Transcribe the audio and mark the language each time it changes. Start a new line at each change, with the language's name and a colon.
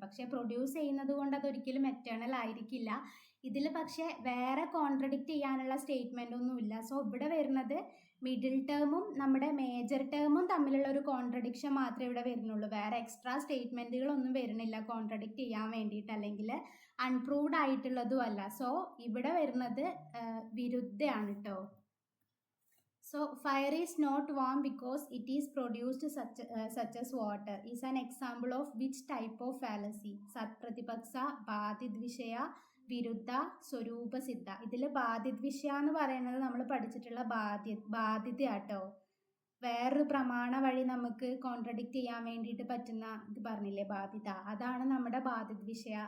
Malayalam: പക്ഷേ പ്രൊഡ്യൂസ് ചെയ്യുന്നത് കൊണ്ട് അതൊരിക്കലും എറ്റേണൽ ആയിരിക്കില്ല. ഇതിൽ പക്ഷേ വേറെ കോൺട്രഡിക്റ്റ് ചെയ്യാനുള്ള സ്റ്റേറ്റ്മെൻ്റ് ഒന്നുമില്ല. സോ ഇവിടെ വരുന്നത് മിഡിൽ ടേമും നമ്മുടെ മേജർ ടേമും തമ്മിലുള്ള ഒരു കോൺട്രഡിക്ഷൻ മാത്രമേ ഇവിടെ വരുന്നുള്ളൂ. വേറെ എക്സ്ട്രാ സ്റ്റേറ്റ്മെൻറ്റുകളൊന്നും വരുന്നില്ല കോൺട്രഡിക്റ്റ് ചെയ്യാൻ വേണ്ടിയിട്ട്, അല്ലെങ്കിൽ അൺപ്രൂവ്ഡ് ആയിട്ടുള്ളതും അല്ല. സോ ഇവിടെ വരുന്നത് വിരുദ്ധയാണ് കേട്ടോ.
English: So fire is not warm because it is produced such as water is an example of which type of fallacy?
Malayalam: Satpratipaksa, ബാധിദ്വിഷയ, വിരുദ്ധ, സ്വരൂപസിദ്ധ. ഇതിൽ ബാധിദ്വിഷയ എന്ന് പറയുന്നത് നമ്മൾ പഠിച്ചിട്ടുള്ള ബാധിതയാട്ടോ. വേറൊരു പ്രമാണ വഴി നമുക്ക് കോൺട്രഡിക്റ്റ് ചെയ്യാൻ വേണ്ടിയിട്ട് പറ്റുന്ന ഇത് പറഞ്ഞില്ലേ ബാധിത, അതാണ് നമ്മുടെ ബാധിദ്വിഷയ.